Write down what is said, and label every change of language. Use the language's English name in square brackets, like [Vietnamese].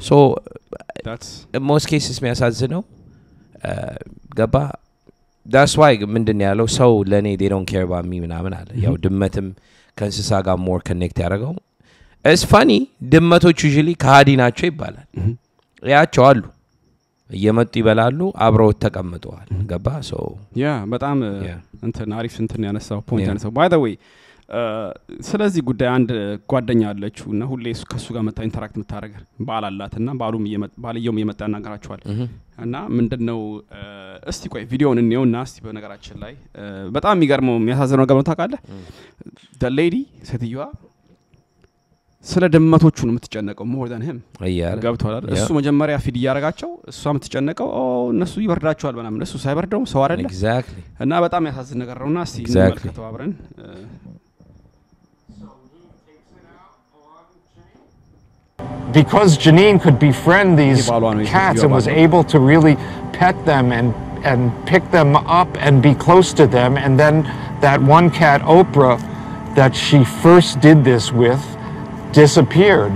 [English] so that's most cases [Amharic] የሚያሳዝነው ገባ [English] that's why [Amharic] ምንድነው ያለው ሰው ለኔ [English] they don't care about me [Amharic] ምናምን አለ ያው ድመትም ከእንስሳ ጋር [English] more connect [Amharic] ያደርገው [English] it's funny [Amharic] ድመቶች usually ከሃዲ ናቸው ይባላል ያቸው አሉ እየመጡ ይበላሉ አብረው ተቀምጠዋል ገባ so በጣም እንትን አሪፍ እንትን ያነሳው ፖይንት ያነሳው [English] by the way [Amharic] ስለዚህ ጉዳይ አንድ ጓደኛ አለችውና ሁሌ ከሱ ጋር መታ ኢንተራክት መታረገ ባላላትና ባልየውም እየመጣ ያናገራቸዋል እና ምንድነው እስቲ ቆይ ቪዲዮውን እንየውና እስቲ በነገራችን ላይ በጣም የሚገርመው የሚያሳዝነው ነገር ነው ታውቃለህ [English] the lady [Amharic] ሴትዮዋ ስለ ድመቶቹ ነው የምትጨነቀው [English] more than him [Amharic] ገብቷል እሱ መጀመሪያ ፊድ ያረጋቸው እሷ የምትጨነቀው እነሱ ይበርዳቸዋል በእናም እነሱ ሳይበርደው ሰው አይደለ [English] exactly [Amharic] እና በጣም ያሳዝን ነገር ነውና እስቲ እንመልከተው አብረን [English] Because Janine could befriend these cats and was able to really pet them and pick them up and be close to them, and then that one cat, Oprah, that she first did this with, disappeared.